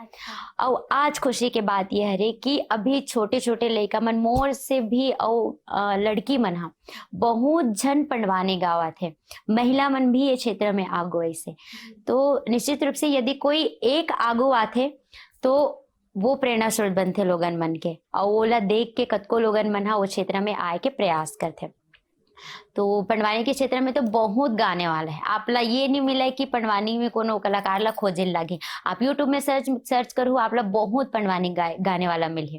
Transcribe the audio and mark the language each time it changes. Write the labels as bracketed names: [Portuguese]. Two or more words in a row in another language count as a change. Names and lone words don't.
[Chhattisgarhi] और आज खुशी के बात यह है कि अभी छोटे छोटे लड़का मन मोर से भी और लड़की मन हा बहुत जन पंडवानी गावा थे, महिला मन भी ये क्षेत्र में आगो ऐसे। तो निश्चित रूप से यदि कोई एक आगो आते तो वो प्रेरणा स्रोत बनते लोगन मन के, और ओला देख के कतको लोगन मन हा वो क्षेत्र में आए के प्रयास करते। तो पंडवानी के क्षेत्र में तो बहुत गाने वाला है, आपला ये नहीं मिला है कि पंडवानी में कोनो कलाकार ला खोजे लगे, आप यूट्यूब में सर्च करो, आपला बहुत पंडवानी गाने वाला मिले।